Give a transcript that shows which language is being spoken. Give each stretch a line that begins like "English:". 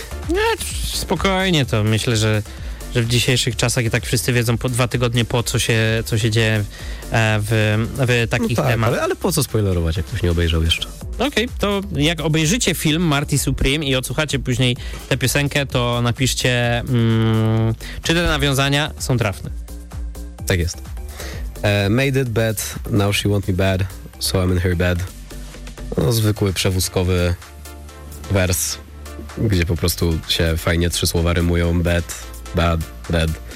Polish: Nie, spokojnie to. Myślę, że, że w dzisiejszych czasach i tak wszyscy wiedzą po 2 tygodnie po, co się dzieje w takich temach. Ale, po co spoilerować, jak ktoś nie obejrzał jeszcze? Okej, to jak obejrzycie film Marty Supreme i odsłuchacie później tę piosenkę, to napiszcie, czy te nawiązania są trafne. Tak jest.
English: Made it bad, now she want me bad, so I'm in her bed.
Polish: No, zwykły przewózkowy wers, gdzie po prostu się fajnie trzy słowa rymują.
English: Bad, bad, bad.